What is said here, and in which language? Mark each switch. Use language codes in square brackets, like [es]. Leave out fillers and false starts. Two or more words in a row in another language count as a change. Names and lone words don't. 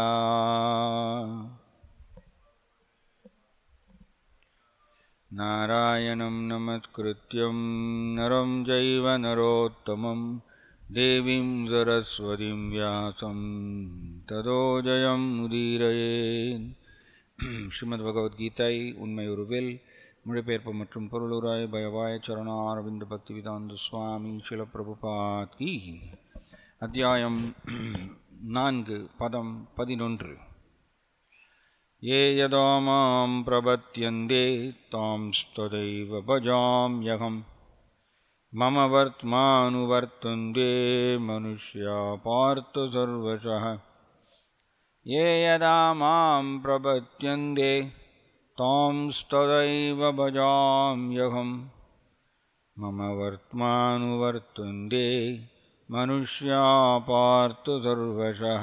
[sa] नारायणं नमस्कृत्य नरं चैव नरोत्तमम् देवीं सरस्वतीं व्यासं ततो जयम् उदीरयेत्. [ta] ஸ்ரீமத் பகவத்கீதை உண்மை உருவில் மொழிபெயர்ப்பு மற்றும் பொருளுராய் பயவாய சரணாரவிந்த பக்திவேதாந்த சுவாமி ஸ்ரீல பிரபுபாத் கி. அத்தியாயம் 4 பதம் 11. [sa] ये यदा मां प्रपद्यन्ते तांस्तदैव भजाम्यहम् मम वर्त्मानुवर्तन्ते मनुष्या पार्थ सर्वशः. ये यदा मां प्रपद्यन्ते तांस्तदैव भजाम्यहम् मम वर्त्मानुवर्तन्ते मनुष्या पार्थ सर्वशः.